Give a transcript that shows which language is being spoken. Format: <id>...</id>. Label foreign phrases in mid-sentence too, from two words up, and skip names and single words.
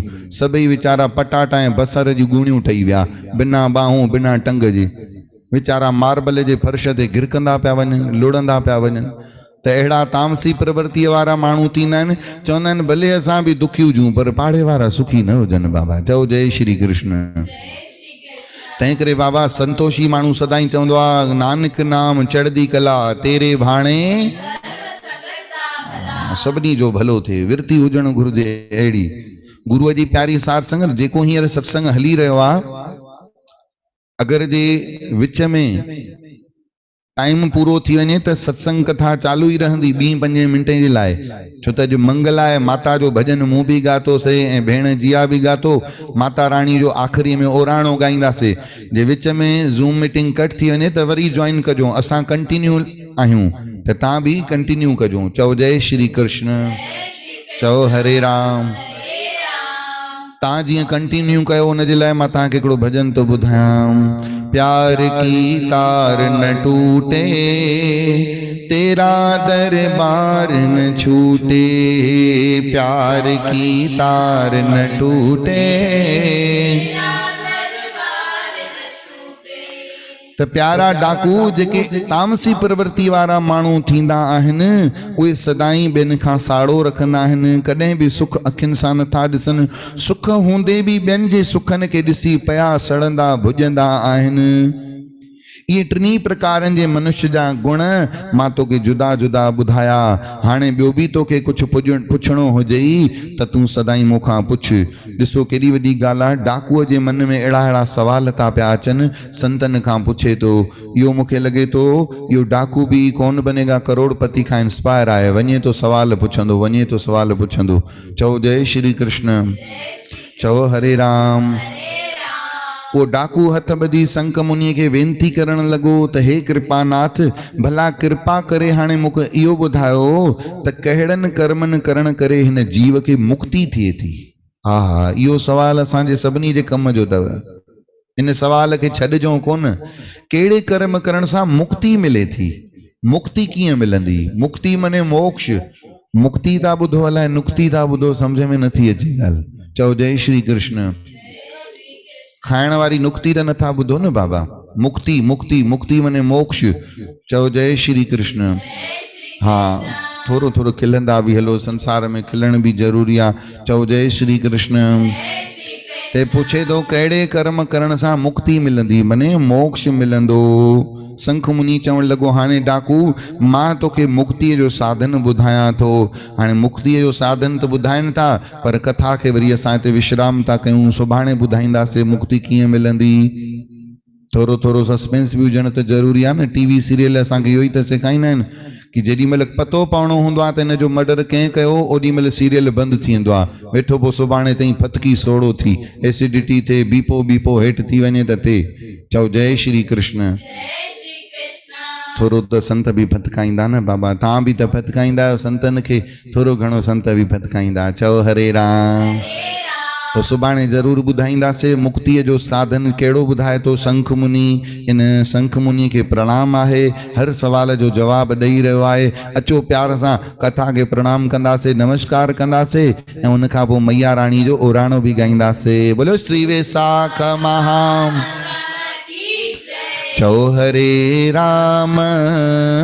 <sd>सभई वीचारा पटाटा ऐं बसर जी गुणियूं ठही विया, बिना बाहूं बिना टंग जे। वीचारा मार्बल जे फर्श ते गिरकंदा पिया वञनि, लुड़ंदा पिया वञनि। त अहिड़ा तामसी प्रवृत्तिअ वारा माण्हू थींदा आहिनि, चवंदा आहिनि भले असां बि दुखी हुजूं पर पाड़े वारा सुखी न हुजनि बाबा। चओ जय श्री कृष्ण। तंहिं करे बाबा संतोषी माण्हू सदाई चवंदो आहे,</sd> <pa>ਨਾਨਕ ਨਾਮ ਚੜ੍ਹਦੀ ਕਲਾ ਤੇਰੇ ਭਾਣੇ</pa> <sd>सभिनी जो भलो थिए। विरती हुजणु घुरिजे अहिड़ी गुरूअ जी प्यारी सार संगत। जेको हींअर सत्संग हली रहियो आहे, अगरि जे विच में टाइम पूरो थी वञे त सत्संग कथा चालू ई रहंदी 2-5 मिंटे जे लाइ। छो त अॼु मंगल आहे, माता जो भजन मूं बि ॻातोसीं ऐं भेण जिया बि ॻातो। माता रानी जो आख़िरी में ओराणो ॻाईंदासीं। जे विच में ज़ूम मीटिंग कट थी वञे त वरी जॉइन कजो। असां कंटिन्यू आहियूं त तव्हां बि कंटिन्यू कजो। चओ जय श्री कृष्ण। चओ हरे राम। तव्हां जीअं कंटिन्यू कयो उन जे लाइ मां तव्हांखे हिकिड़ो भॼन थो ॿुधायां।</sd> <hi>प्यार की तार न टूटे, तेरा दरबार न छूटे। प्यार की तार न टूटे।</hi> <sd>त प्यारा डाकू जेके तामसी प्रवृत्ति वारा माण्हू थींदा आहिनि, उहे सदाई ॿियनि खां साड़ो रखंदा आहिनि। कॾहिं बि सुख अखियुनि सां नथा ॾिसनि। सुख हूंदे बि ॿियनि जे सुखनि खे ॾिसी पिया सड़ंदा भुॼंदा आहिनि। इहे टिनी प्रकारनि जे मनुष्य जा गुण मां तोखे जुदा जुदा ॿुधाया। हाणे ॿियो बि तोखे कुझु पुछणो हुजे त तूं सदाई मूंखां पुछ। ॾिसो केॾी वॾी ॻाल्हि आहे। डाकूअ जे मन में अहिड़ा अहिड़ा सवाल था पिया अचनि, संतनि खां पुछे थो। इहो मूंखे लॻे थो इहो डाकू बि कौन बनेगा करोड़पति खां इंस्पायर आहे। वञे थो सवाल पुछंदो, वञे थो सवाल पुछंदो। चओ जय श्री कृष्ण। चओ हरे राम। वो डाकू हथ ॿधी संक मुनीअ खे वेनती करण लॻो त हे कृपानाथ, भला कृपा करे हाणे मूंखे इहो ॿुधायो त कहिड़नि कर्मनि करण करे हिन जीव खे मुक्ति थिए थी। हा, इहो सवाल असांजे सभिनी जे कम जो अथव। इन सवाल खे छॾिजो कोन। कहिड़े कर्म करण सां मुक्ति मिले थी? मुक्ति कीअं मिलंदी? मुक्ति माने मोक्ष। मुक्ति था ॿुधो, अलाए नुक्ति था ॿुधो, सम्झ में नथी अचे ॻाल्हि। चओ जय श्री कृष्ण। खाइण वारी नुक्ति त नथा ॿुधो न बाबा। मुक्ति मुक्ति मुक्ति माने मोक्ष। चओ जय श्री कृष्ण। हा, थोरो थोरो खिलंदा बि हलो, संसार में खिलण बि ज़रूरी आहे। चओ जय श्री कृष्ण। ते पुछे थो कहिड़े कर्म करण सां मुक्ति मिलंदी, माने मोक्ष मिलंदो। संख मुनि चवण लॻो, हाणे डाकू मां तोखे मुक्तिअ जो साधन ॿुधायां थो। हाणे मुक्तिअ जो साधन त ॿुधाइनि था, पर कथा खे वरी असां हिते विश्राम था कयूं। सुभाणे ॿुधाईंदासीं मुक्ति कीअं मिलंदी। थोरो थोरो सस्पेंस बि हुजणु त ज़रूरी आहे न। टीवी सीरियल असांखे इहो ई त सेखारींदा आहिनि कि जेॾी महिल पतो पवणो हूंदो आहे त हिन जो मर्डर कंहिं कयो, ओॾी महिल सीरियल बंदि थी वेंदो आहे। वेठो पोइ सुभाणे ताईं फतकी सोड़ो थी, एसिडिटी थिए, बीपो हेठि थी वञे त थिए। चओ जय श्री कृष्ण। थोरो त संत बि फतकाईंदा न बाबा। तव्हां बि त फतकाईंदा आहियो संतनि खे, थोरो घणो संत बि फतकाईंदा। चओ हरे राम। तो सुभाणे ज़रूरु ॿुधाईंदासीं मुक्तिअ जो साधन कहिड़ो ॿुधाए थो संख मुनि। इन संख मुनि खे प्रणाम आहे, हर सवाल जो जवाबु ॾेई रहियो आहे। अचो प्यार सां कथा खे प्रणाम कंदासीं, नमस्कार कंदासीं ऐं उन खां पोइ मैया रानी जो ओराणो बि ॻाईंदासीं। बोलो श्री वेसाख महाम। चओ हरे राम।</sd>